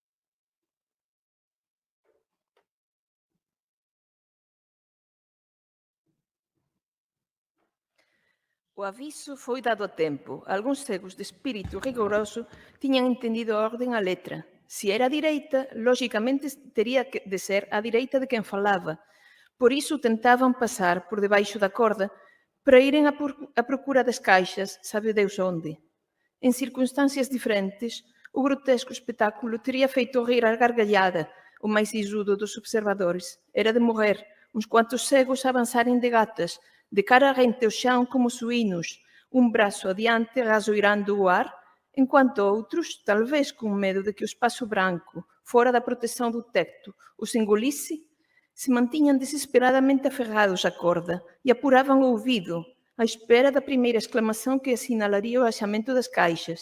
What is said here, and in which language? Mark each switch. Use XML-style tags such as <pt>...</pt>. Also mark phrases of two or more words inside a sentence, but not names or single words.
<gl>O aviso foi dado a tempo. Algúns cegos de espírito rigoroso tiñan entendido a orden a letra. Se era a direita, lógicamente tería de ser a direita de quen falaba. Por iso tentaban pasar por debaixo da corda para irem a procura das caixas, sabe Deus onde.</gl> <pt>Em circunstâncias diferentes, o grotesco espetáculo teria feito rir a gargalhada o mais sisudo dos observadores. Era de morrer, uns quantos cegos avançarem de gatas, de cara rente ao chão como suínos, um braço adiante rasoirando o ar, enquanto outros, talvez com medo de que o espaço branco, fora da proteção do teto, os engolisse, se mantinham desesperadamente aferrados à corda e apuravam o ouvido, à espera da primeira exclamação que assinalaria o achamento das caixas.</pt>